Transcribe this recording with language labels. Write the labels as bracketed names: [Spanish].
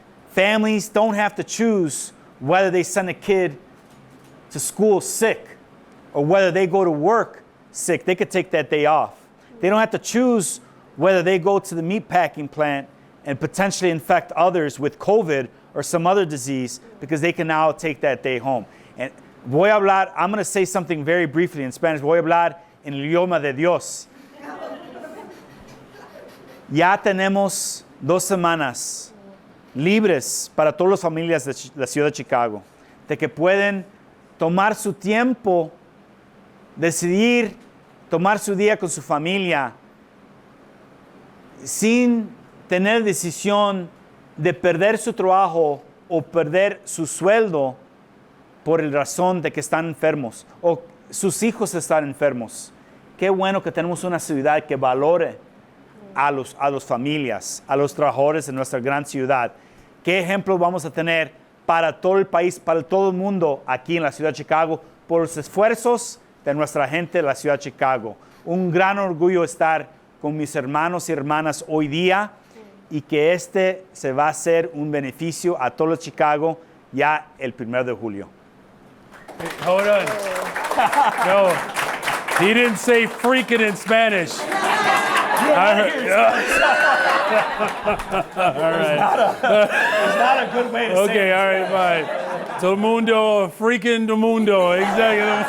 [English] Families don't have to choose whether they send a kid to school sick or whether they go to work sick. They could take that day off. They don't have to choose whether they go to the meatpacking plant and potentially infect others with COVID or some other disease, because they can now take that day home. And I'm going to say something very briefly in Spanish. [Spanish] Voy a hablar en el idioma de Dios. Ya tenemos 2 semanas libres para todas las familias de la ciudad de Chicago, de que pueden tomar su tiempo, decidir tomar su día con su familia, sin tener decisión de perder su trabajo o perder su sueldo por la razón de que están enfermos o sus hijos están enfermos. Qué bueno que tenemos una ciudad que valore a las familias, a los trabajadores de nuestra gran ciudad. ¿Qué ejemplo vamos a tener para todo el país, para todo el mundo aquí en la ciudad de Chicago por los esfuerzos de nuestra gente de la ciudad de Chicago? Un gran orgullo estar con mis hermanos y hermanas hoy día, y que se va a hacer un beneficio a todo Chicago ya el 1 de julio. [English] Hold on. No, he didn't say freaking in Spanish. I heard, all right. It's not a good way to say it. Okay, all right, fine. [Spanish] Todo mundo, [English] freaking the mundo. Exactly.